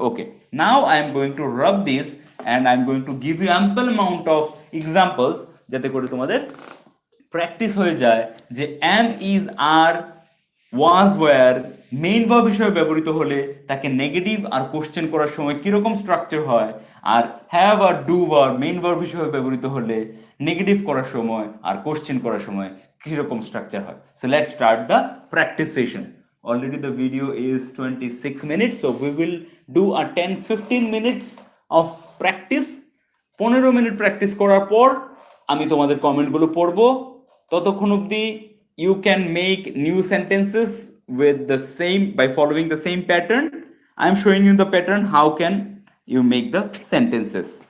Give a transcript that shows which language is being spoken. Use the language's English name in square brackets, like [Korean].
[English] okay, now I am going to rub this and I am going to give you ample amount of examples, [Bangla] যাতে করে তোমাদের practice হয়ে যায় যে M is আর was wire main verb হিসেবে ব্যবহৃত হলে তাকে নেগেটিভ আর কোশ্চেন করার সময় কিরকম স্ট্রাকচার হয়, আর have আর do verb main verb হিসেবে ব্যবহৃত হলে নেগেটিভ করার সময় আর কোশ্চেন করার সময় কিরকম স্ট্রাকচার হয়। [English] So let's start the practice session. Already the video is 26 minutes, so we will do a 10-15 minutes of practice. [Bangla] 15 minute practice করার পর আমি তোমাদের কমেন্টগুলো পড়বো। ততক্ষণ অবধি [English] you can make new sentences with the same, by following the same pattern. I am showing you the pattern, how can you make the sentences.